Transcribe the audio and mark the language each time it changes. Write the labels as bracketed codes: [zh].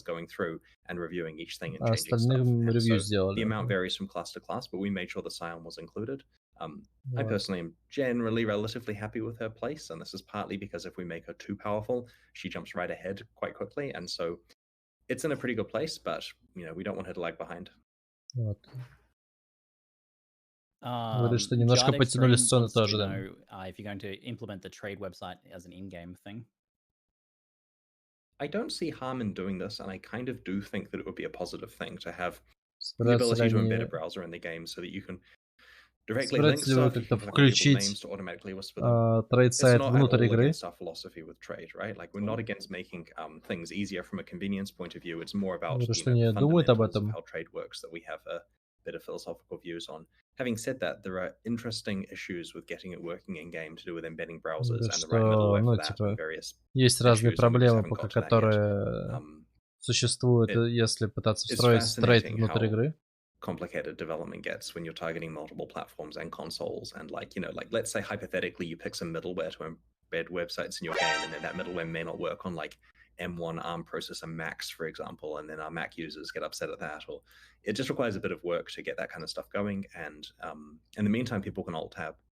[en] Going through and reviewing each thing and changing stuff. So the amount varies from class to class, but we made sure the Scion was included. I personally am generally relatively happy with her place, and this is partly because if we make her too powerful, she jumps right ahead quite quickly, and so it's in a pretty good place, but you know, we don't want her to lag behind. [ru] Вот. Говорит, что немножко потянули сцену тоже, да. [en] If you're going to implement the trade website as an in-game thing. I don't see harm in doing this, and I kind of do think that it would be a positive thing to have the ability to embed a browser in the game so that you can directly link stuff, you can names to automatically whisper them. [ru] Трейд-сайт внутрь игры. [en] It's not our philosophy with trade, right? Like, we're not against making things easier from a convenience point of view. It's more about the fundamentals of how trade works that we have a bit of philosophical views on. Having said that, there are interesting issues with getting it working in game to do with embedding browsers and the right middleware for that and various [ru] есть разные проблемы, пока которые существуют, если пытаться встроить трейд внутрь игры. [en] Complicated development gets when you're targeting multiple platforms and consoles, and like, you know, like, let's say hypothetically you pick some middleware to embed websites in your game, and then that middleware may not work on like M1 ARM processor Macs, for example, and then our Mac users get upset at that, or it just requires a bit of work to get that kind of stuff going, and in the meantime people can alt tab.